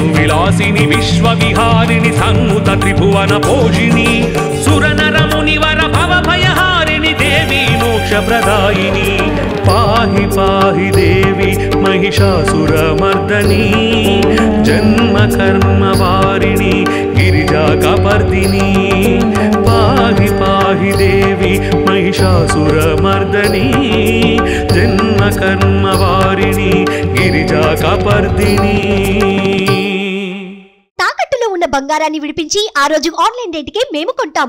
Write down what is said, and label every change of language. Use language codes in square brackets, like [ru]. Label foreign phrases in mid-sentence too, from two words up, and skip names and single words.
[sa] विलासिनी विश्वविहारिणी सन्नुत त्रिभुवन पोषिणी सुरनर मुनिवर भव भयहारिणी देवी मोक्ष प्रदायिनी पाहि पाहि देवी महिषासुरमर्दनी जन्म कर्म वारिणी गिरिजा कपर्दिनी पाहि पाहि देवी महिषासुरमर्दनी जन्म कर्म वारिणी गिरिजा कपर्दिनी [te] బంగారాన్ని విడిపించి ఆ రోజు ఆన్లైన్ రేటుకే మేము కొంటాం.